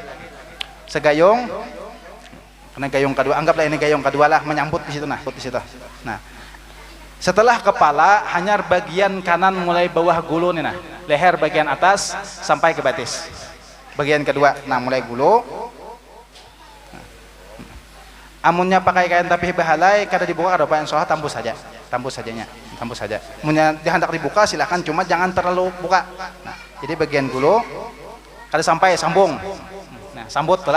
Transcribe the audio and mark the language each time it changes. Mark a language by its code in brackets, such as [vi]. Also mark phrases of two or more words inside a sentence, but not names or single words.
[bjn] Segayung. Karena gayung kedua, anggaplah ini gayung kedua lah, menyambut di situ nah, di situ. Nah, setelah kepala, hanya bagian kanan mulai bawah gulu nih nah, leher bagian atas sampai ke batis. Bagian kedua, nah mulai gulu. Amunnya pakai kain tapi bahalai, kada dibuka kada apa yang soal tambus saja, tambus sajanya, tambus saja. Amunnya dihendak dibuka silahkan, cuma jangan terlalu buka. Nah, jadi bagian gulu, kada sampai sambung. Nah, sambut lah.